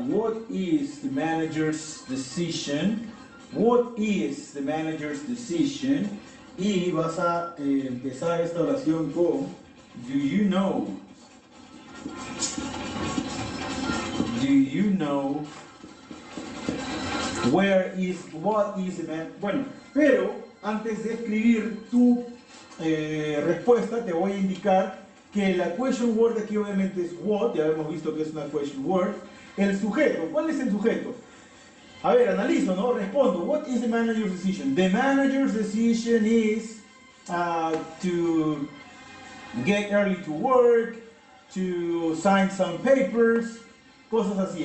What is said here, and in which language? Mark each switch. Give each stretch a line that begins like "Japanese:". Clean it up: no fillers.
English: What is the manager's decision? What is the manager's decision?
Spanish: Y vas a empezar esta oración con
English: do you know? Do you know where is, what is the man?
Spanish: Bueno, pero antes de escribir tu respuesta te voy a indicar que la question word aquí obviamente es what, ya hemos visto que es una question word. El sujeto, ¿cuál es el sujeto? A ver, analizo, ¿no? Respondo.
English: What is the manager's decision? The manager's decision is to get early to work, to sign some papers,
Spanish: cosas así.